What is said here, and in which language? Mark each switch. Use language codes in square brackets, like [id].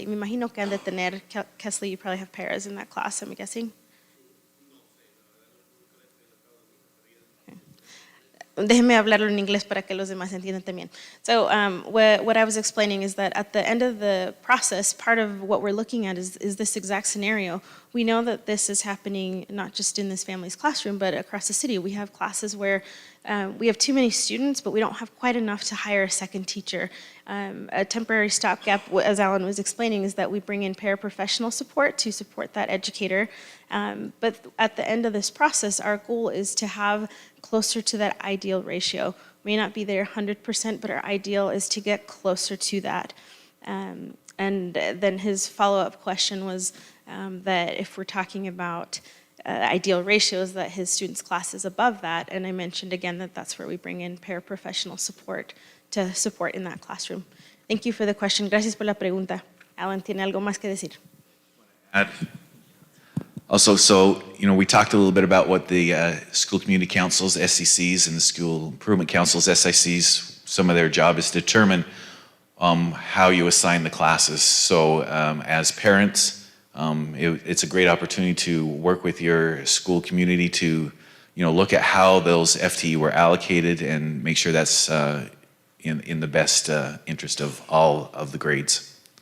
[es] Y me imagino que han de tener, [en] Kesley, you probably have pairs in that class, I'm guessing. [es] Déjeme hablarlo en inglés para que los demás entiendan también. [en] So what I was explaining is that at the end of the process, part of what we're looking at is this exact scenario. We know that this is happening not just in this family's classroom, but across the city. We have classes where we have too many students, but we don't have quite enough to hire a second teacher. A temporary stopgap, as Alan was explaining, is that we bring in paraprofessional support to support that educator. But at the end of this process, our goal is to have closer to that ideal ratio. May not be there 100%, but our ideal is to get closer to that. And then his follow-up question was that if we're talking about ideal ratios, that his students' class is above that. And I mentioned again that that's where we bring in paraprofessional support to support in that classroom. Thank you for the question. [es] Gracias por la pregunta. Alan, ¿tiene algo más que decir? [en] Also, so, we talked a little bit about what the school community councils, SCCs, and the school improvement councils, SICs, some of their job is to determine how you assign the classes. So as parents, it's a great opportunity to work with your school community to, look at how those FTE were allocated and make sure that's in the best interest of all of the grades.